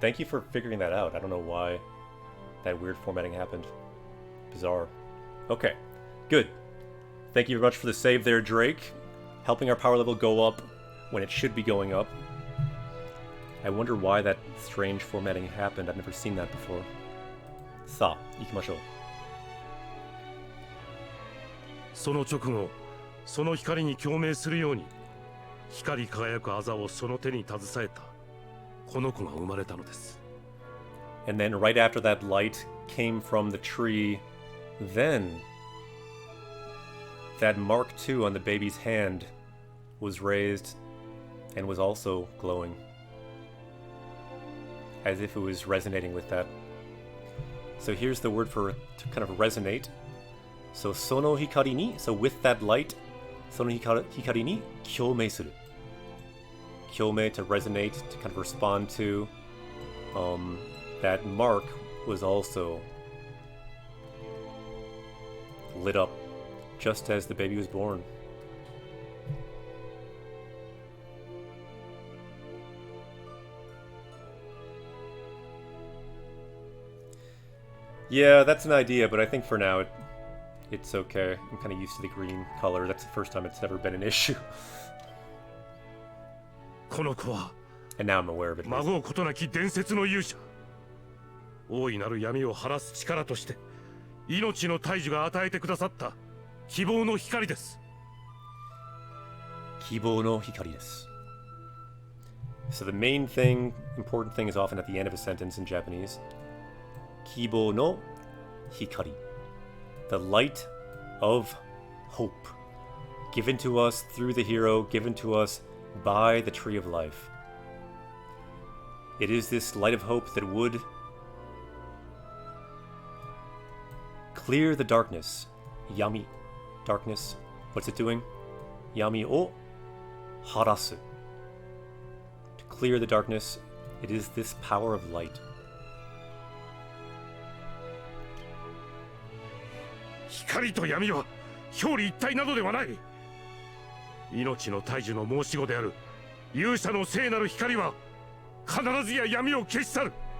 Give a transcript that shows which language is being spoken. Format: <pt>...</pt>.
<en>Thank you for figuring that out. I don't know why that weird formatting happened. Bizarre. Okay, good. Thank you very much for the save there, Drake. Helping our power level go up when it should be going up. I wonder why that strange formatting happened. I've never seen that before.</en> <ja>Sa, ikimashou. その直後、その光に共鳴するように、光り輝く痣をその手に携えたこの子が生まれたのです。</ja> <en>And then right after that light came from the tree, then that Mark II on the baby's hand was raised and was also glowing, as if it was resonating with that. So here's the word for to kind of resonate. So</en> <ja>sono hikari ni,</ja> <en>so with that light,</en> <ja>sono hikari ni kyomei suru.</ja> <en>Kyomei to resonate, to kind of respond to. That mark was also lit up just as the baby was born. Yeah, that's an idea, but I think for now it's okay. I'm kind of used to the green color. That's the first time it's ever been an issue.</en> <ja>この子は</ja> <en>And now I'm aware of it.</en> <ja>孫うことなき伝説の勇者。大いなる闇を晴らす力として命の大樹が与えてくださった希望の光です。希望の光です.</ja> <en>So the main thing, important thing is often at the end of a sentence in Japanese.</en> <ja>希望の光.</ja> <en>The light of hope. Given to us through the hero, given to us by the tree of life. It is this light of hope that would clear the darkness. Yami. Darkness. What's it doing?</en> <ja>Yami o harasu.</ja> <en>To clear the darkness, it is this power of light.</en> <ja>光と闇は表裏一体などではない。命の大樹の申し子である勇者の聖なる光は必ずや闇を消し去る。</ja>